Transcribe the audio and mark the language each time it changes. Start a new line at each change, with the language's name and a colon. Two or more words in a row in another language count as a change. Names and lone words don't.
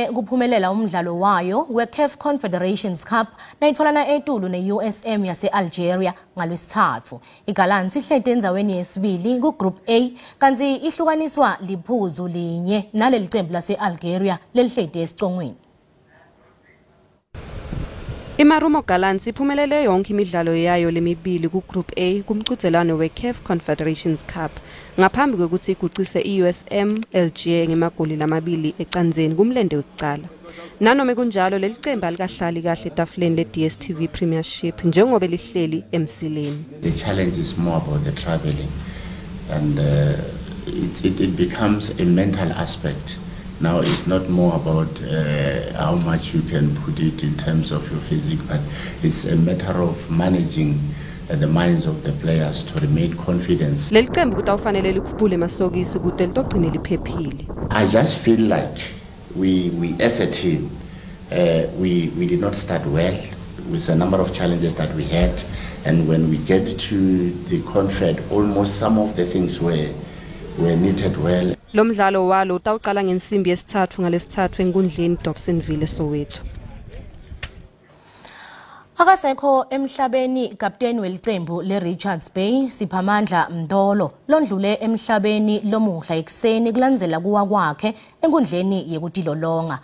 Swati: kuphumelela umdlalo wayo weCAF Confederations Cup nayitfolana etulu neUSM yase-Algeria ngalwesithathu. IGallants ihlete endzaweni yesibili kuGroup A kanzi ihlukaniswa liphuzu linye naleli cembu lase-Algeria lelihlete esicongweni. Imarumo Gallants iphumelele yonke imidlalo yayo lemibili kuGroup A kumqhudelwano weCAF Confederations Cup ngaphambi kokuthi igucise iUSM Algeria ngemagoli lamabili ecanzeni kumlende wekucala. Nanoma kunjalo leli cembu alikahlali kahle etafuleni leDStv Premiership njengoba lihleli emsileni.
English: The challenge is more about the traveling and it becomes a mental aspect. Now it's not more about how much you can put it in terms of your physique, but it's a matter of managing the minds of the players to remain confident. I just feel like we as a team, we did not start well with a number of challenges that we had, and when we get to the Confed, almost some of the things were knitted well.
Swati: Lo mdlalo walo utawuqala ngensimbi yesithathu ngalesithathu enkundleni Dobsonville eSoweto. Akasekho emhlabeni kapteni welicembu leRichards Bay Siphamandla Mdolo londlule emhlabeni lomuhla ekseni kulandzela kuwa kwakhe enkundleni yekutilolonga.